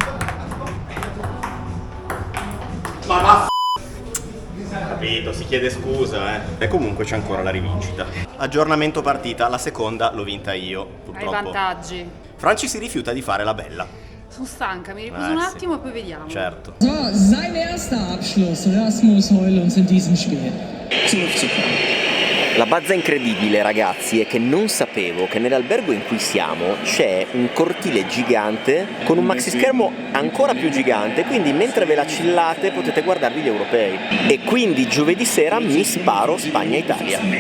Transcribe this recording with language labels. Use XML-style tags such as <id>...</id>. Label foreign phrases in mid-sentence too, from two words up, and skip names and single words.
<it>Ma va capito, si chiede scusa, E comunque c'è ancora la rivincita. Aggiornamento partita, la seconda l'ho vinta io, purtroppo. Hai vantaggi. Franci si rifiuta di fare la bella. Sono stanca, mi riposo un sì. attimo e poi vediamo. Certo.</it> <de>So, sein erster Abschluss. Rasmus Heulunds in diesem Spiel.</de> <it>La bazza incredibile, ragazzi, è che non sapevo che nell'albergo in cui siamo c'è un cortile gigante con un maxi schermo ancora più gigante, quindi mentre ve la chillate potete guardarvi gli europei. E quindi giovedì sera mi sparo Spagna-Italia.</it>